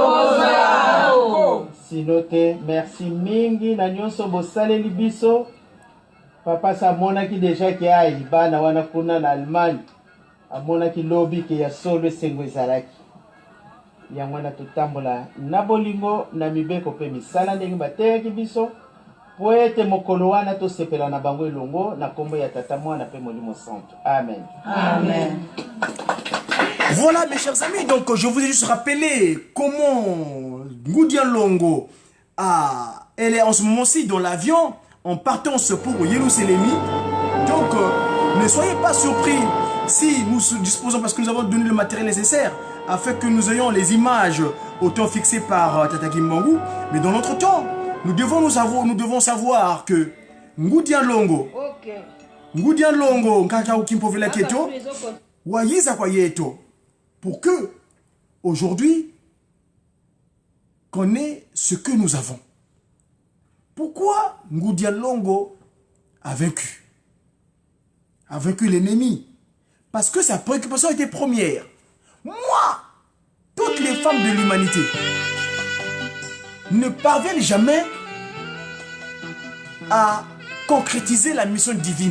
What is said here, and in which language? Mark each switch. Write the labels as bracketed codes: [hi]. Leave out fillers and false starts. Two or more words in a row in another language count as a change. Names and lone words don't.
[ln] sino te merci mingi na nyonso bosaleli biso papa sa amonaki deja ke ai bana wana kuna na Allemagne amonaki lobi ke ya solo esengo ezalaki yango wana totambola na bolingo na mibeko mpe misala ndenge bateyaki biso po ete mokolo wana tosepela na bango elongo na kombo ya tata mwana mpe molimo santo amen Amen. [fr] Voilà mes chers amis, donc je vous ai juste rappelé comment Ngoudia Longo elle est en ce moment-ci dans l'avion en partance pour Yerushalmi. Donc ne soyez pas surpris si nous disposons, parce que nous avons donné le matériel nécessaire afin que nous ayons les images au temps fixé par Tata Kimbangu. Mais dans notre temps, nous devons savoir que Ngoudia Longo, Ngoudia Longo, [kg] Nkaka Ukimpovela Keto, Wayiza kwa yeto, [fr] pour que aujourd'hui qu'on ait ce que nous avons. Pourquoi Ngoudia Longo a vaincu? A vaincu l'ennemi? Parce que sa préoccupation était première. Moi, toutes les femmes de l'humanité ne parviennent jamais à concrétiser la mission divine.